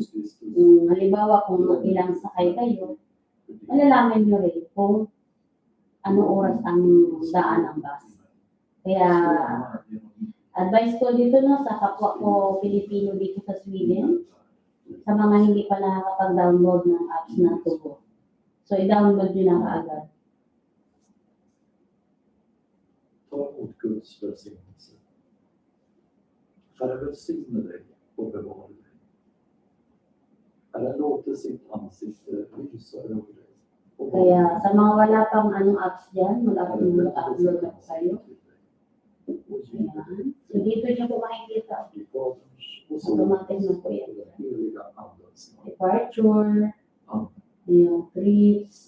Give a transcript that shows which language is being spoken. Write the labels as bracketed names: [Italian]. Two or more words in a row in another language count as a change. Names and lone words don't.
[Filipino] Halimbawa kung ilang sakay kayo, malalaman nyo rin kung ano oras ang daan ng bus. Kaya advice ko dito, no, sa kapwa ko Pilipino dito sa Sweden, sa mga hindi pa nakakapag-download ng apps na Tugo. So, i-download nyo na kaagad. [Swedish] Ta emot Guds välsignelse. Herre välsigne dig och bevara dig. Herre låter sitt ansikte lysa över dig. [Filipino] Kaya sa mga wala pang apps dyan, wala pang upload na kayo. Ayan. So, dito nyo po makikita. Automatic na po yan. Departure, yung trips.